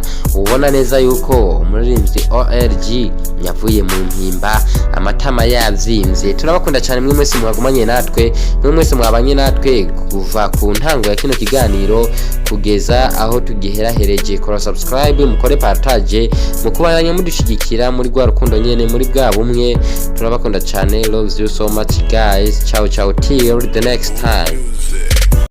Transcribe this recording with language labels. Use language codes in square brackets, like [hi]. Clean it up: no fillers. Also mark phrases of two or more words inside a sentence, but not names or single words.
[rn] Ubona neza yuko umuririmbyi OLEGUE yavuye mu Mpimba amatama yavyimbye. Turabakunda cyane mwe mwese mwagumanye natwe, mwe mwese mwabanye natwe kuva ku ntango ya kino kiganiro kugeza aho tugiherahereje. Kora subscribe, mukore partage, mukubanya mudushigikira muri gwa rukundo nyene, muri bwa bumwe. Turabakunda cyane, [en] loves you so much guys. [it] Ciao ciao [en] till the next time.